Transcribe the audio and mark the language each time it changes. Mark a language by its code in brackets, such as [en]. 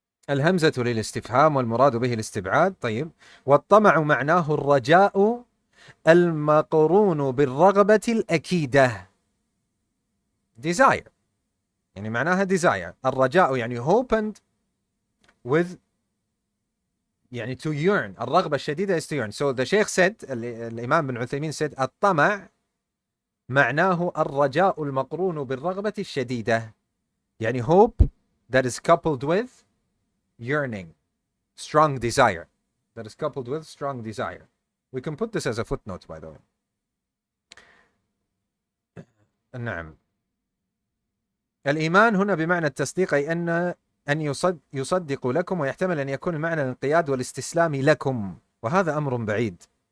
[ar] الهمزة للاستفهام والمراد به الاستبعاد. طيب. والطمع معناه الرجاء المقرون بالرغبة الأكيدة. [en] Desire. [ar] يعني معناها desire. الرجاء يعني [en] hope and with [ar] يعني [en] to yearn. [ar] الرغبة الشديدة [en] is to yearn. So the Sheikh said, [ar] الإمام بن عثيمين said, الطمع معناه الرجاء المقرون بالرغبة الشديدة. يعني [en] hope that is coupled with yearning, strong desire. That is coupled with strong desire. We can put this as a footnote, by the way. [ar] نعم. الإيمان هنا بمعنى التصديق، أي أن يصدق لكم، ويحتمل أن يكون المعنى الانقياد والاستسلام لكم، وهذا أمر بعيد.